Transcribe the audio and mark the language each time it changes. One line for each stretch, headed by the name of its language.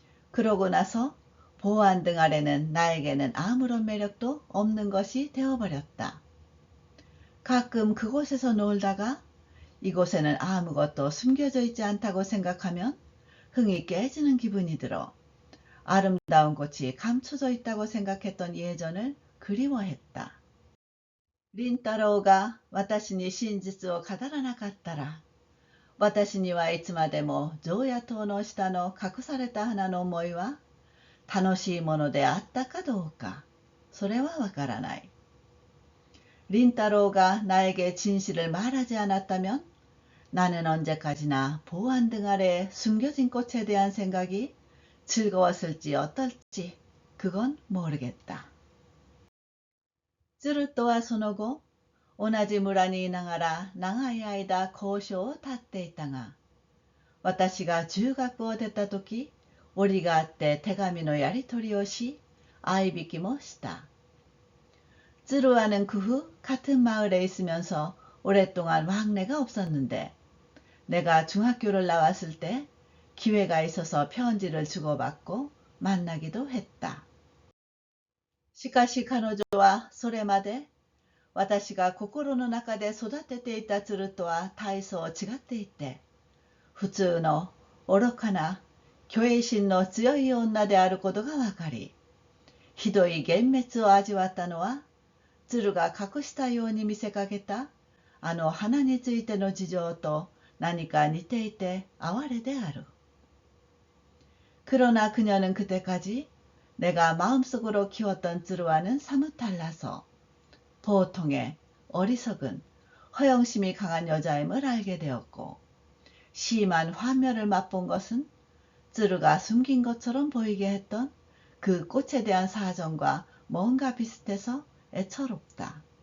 Korean: 그러고 나서 보안등 아래는 나에게는 아무런 매력도 없는 것이 되어버렸다. 가끔 그곳에서 놀다가 이곳에는 아무것도 숨겨져 있지 않다고 생각하면 흥이 깨지는 기분이 들어 아름다운 꽃이 감춰져 있다고 생각했던 예전을 그리워했다.
Japanese: 린타로우가 私に真実を語らなかったら、私にはいつまでも常夜灯の下の隠された花の思いは楽しいものであったかどうか、それはわからない.
Korean: 린타로가 나에게 진실을 말하지 않았다면 나는 언제까지나 보안 등 아래 숨겨진 꽃에 대한 생각이 즐거웠을지 어떨지 그건 모르겠다.
Japanese: ツルトはその後、同じ村にいながら長い間交渉を絶っていたが、私が中学を出た時、折があって手紙のやり取りをし、相引きもした.
Korean: 쯔루와는 그 후 같은 마을에 있으면서 오랫동안 왕래가 없었는데, 내가 중학교를 나왔을 때 기회가 있어서 편지를 주고받고 만나기도 했다.
Japanese: しかし彼女はそれまで私が心の中で育てていた鶴とは大層違っていて、普通の愚かな虚栄心の強い女であることがわかり、ひどい幻滅を味わったのは、鶴が隠したように見せかけたあの花についての事情と何か似ていて哀れである.
Korean: 그러나 그녀는 그때까지 내가 마음속으로 키웠던 쯔루와는 사뭇 달라서 보통의 어리석은 허영심이 강한 여자임을 알게 되었고, 심한 화멸을 맛본 것은 쯔루가 숨긴 것처럼 보이게 했던 그 꽃에 대한 사정과 뭔가 비슷해서 애처롭다.